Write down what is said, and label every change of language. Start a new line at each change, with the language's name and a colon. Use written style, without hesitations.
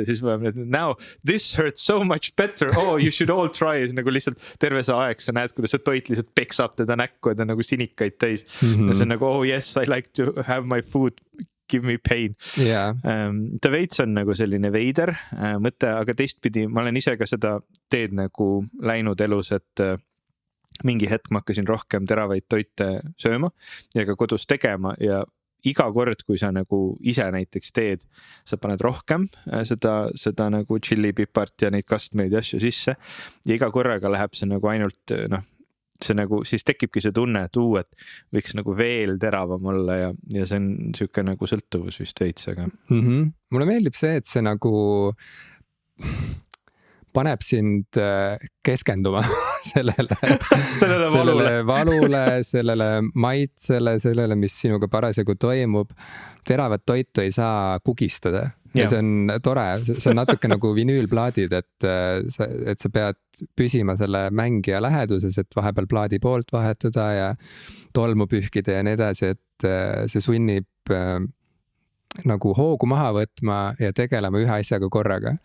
Estonian: Ja siis
English: now this hurts so much better. You should all try.
Estonian: Ja siis nagu lihtsalt terve see aeg sa näed, kuidas see toit lihtsalt peksab teda näkku, ja ta nagu sinikaid täis. Ja see on nagu,
English: yes, I like to have my food give me pain.
Estonian: Ta veits on nagu selline veider mõte, aga teistpidi ma olen ise ka seda teed nagu läinud elus, et mingi hetk ma hakkasin rohkem teravaid toite sööma ja ka kodus tegema ja iga kord, kui sa nagu ise näiteks teed, sa paned rohkem seda nagu tšillipipart ja neid kastmeid ja asju sisse ja iga korraga läheb see nagu ainult see nagu, siis tekibki see tunne, et võiks nagu veel teravam olla ja see on siuke nagu sõltuvus vist veits, aga. Mulle meeldib see, et see nagu paneb sind keskenduma sellele valule, sellele maitsele, sellele, mis sinuga parasjagu toimub. Teravat toitu ei saa kugistada. Ja see on tore, see on natuke nagu vinüülplaadid, et sa pead püsima selle mängija läheduses, et vahepeal plaadi poolt vahetada ja tolmu pühkida ja nii edasi, et see sunnib nagu hoogu maha võtma ja tegelema ühe asjaga korraga.